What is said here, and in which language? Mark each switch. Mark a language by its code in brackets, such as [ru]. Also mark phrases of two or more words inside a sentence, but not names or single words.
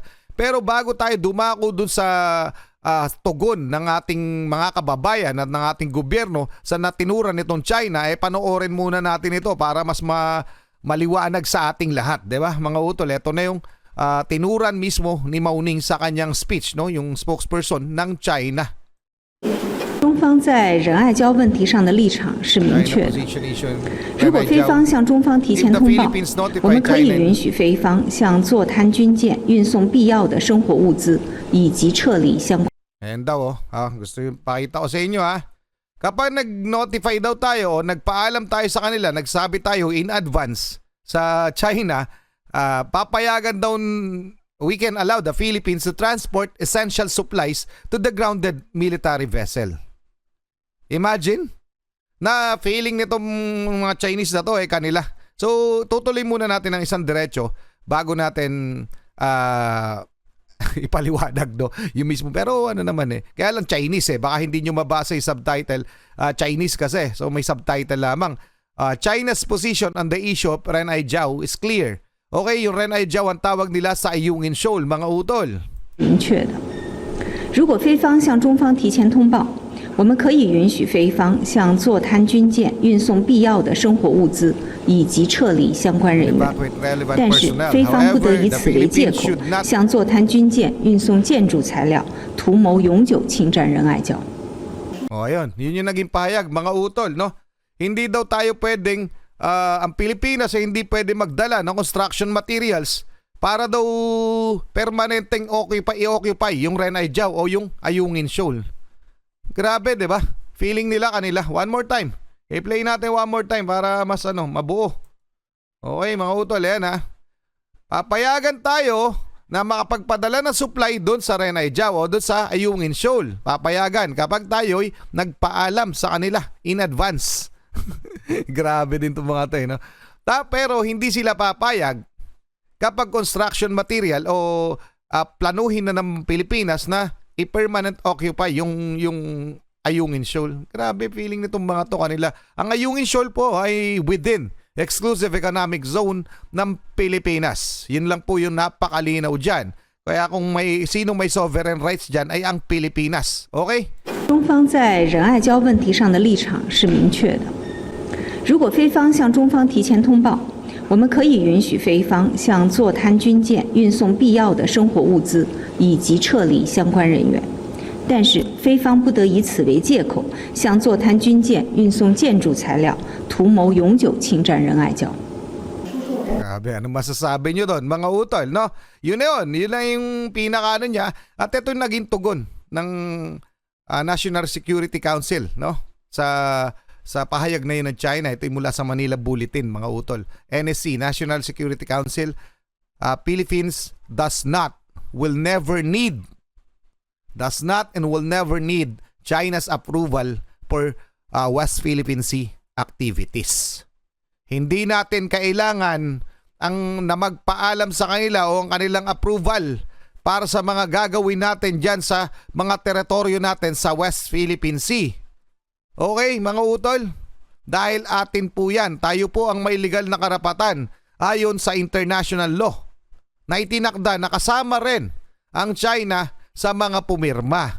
[tl] Pero bago tayo dumako dun sa tugon ng ating mga kababayan at ng ating gobyerno sa natinuran nitong China, panoorin muna natin ito para mas maliwanag sa ating lahat. Diba mga utol, ito na yung tinuran mismo ni Mauning sa kanyang speech, no, yung spokesperson ng China. [zh] 中方在仁爱礁问题上的立场是明确的。如果菲方向中方提前通报，我们可以允许菲方向坐滩军舰运送必要的生活物资，以及撤离相关。 [tl] Ayan daw, gusto yung pakita ko sa inyo Kapag nag-notify daw tayo o nagpaalam tayo sa kanila, nagsabi tayo [en] in advance [tl] sa China, papayagan daw [en] we can allow the Philippines to transport essential supplies to the grounded military vessel. [tl] Imagine na feeling nitong mga Chinese na to kanila. So tutuloy muna natin ang isang diretso bago natin ipaliwanag yung mismo. Pero ano naman kaya lang Chinese baka hindi nyo mabasa yung subtitle. Chinese kasi, so may subtitle lamang. [en] China's position on the issue of Renai Jiao is clear. [tl] Okay, yung Renai Jiao ang tawag nila sa Ayungin Shoal, mga utol. [zh] 明确的。如果菲方向中方提前通报，我们可以允许菲方向坐滩军舰运送必要的生活物资，以及撤离相关人员。但是，菲方不得以此为借口，向坐滩军舰运送建筑材料，图谋永久侵占仁爱礁。 [tl] Ayun, yun yung naging pahayag, mga utol, no? Hindi daw tayo pwedeng, ang Pilipinas hindi pwede magdala ng [en] construction materials [tl] para daw permanenteng i-occupy yung Renai Jiao o yung Ayungin Shoal. Grabe, di ba? Feeling nila kanila. [en] One more time. [tl] I-play natin [en] one more time [tl] para mas mabuo. Okay, mga utol, yan papayagan tayo na makapagpadala ng supply doon sa Renai Jiao o doon sa Ayungin Shoal. Papayagan kapag tayo'y nagpaalam sa kanila [en] in advance. [tl] Grabe din itong mga tayo, no? Pero hindi sila papayag kapag [en] construction material [tl] o planuhin na ng Pilipinas na i- [en] permanent occupy [tl] yung Ayungin Shoal. Grabe feeling nitong mga to kanila. Ang Ayungin Shoal po ay within [en] exclusive economic zone [tl] ng Pilipinas. Yun lang po yung napakalinaw dyan. Kaya kung sino may [en] sovereign rights [tl] dyan ay ang Pilipinas. Okay? [zh] 中方在仁爱礁问题上的立场是明确的。如果菲方向中方提前通报，我们可以允许菲方向坐滩军舰运送必要的生活物资，以及撤离相关人员。但是，菲方不得以此为借口，向坐滩军舰运送建筑材料，图谋永久侵占仁爱礁。 [tl] Grabe, ano masasabi nyo doon, mga utol, no? Yun na yun na yung pinaka niya. At ito yung naging tugon ng National Security Council, no? Sa pahayag na yun ng China. Ito yung mula sa Manila Bulletin, mga utol. [en] NSC, National Security Council, Philippines does not and will never need China's approval for West Philippine Sea activities. [tl] Hindi natin kailangan na magpaalam sa kanila o ang kanilang approval para sa mga gagawin natin dyan sa mga teritoryo natin sa West Philippine Sea. Okay, mga utol? Dahil atin po yan, tayo po ang may legal na karapatan ayon sa [en] international law [tl] na itinakda na kasama rin ang China sa mga pumirma.